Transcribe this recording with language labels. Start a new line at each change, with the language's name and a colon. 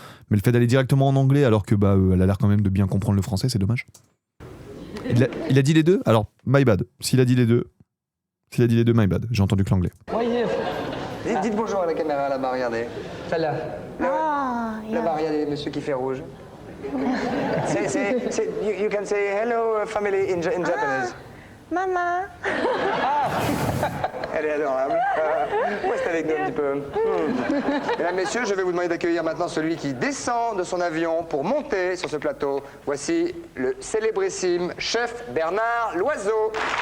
French: Mais le fait d'aller directement en anglais alors que elle a l'air quand même de bien comprendre le français, c'est dommage. Il a dit les deux? Alors,
English: my bad.
French: S'il a dit les deux,
English: my bad.
French: J'ai entendu que l'anglais. Dites bonjour à la caméra là-bas, regardez. Celle-là. Là-bas, regardez, monsieur qui fait rouge.
English: You can say hello family in Japanese.
French: Maman. Elle est adorable. Reste avec nous un petit peu. Mesdames, messieurs, je vais vous demander d'accueillir maintenant celui qui descend de son avion pour monter sur ce plateau. Voici le célébrissime chef Bernard Loiseau.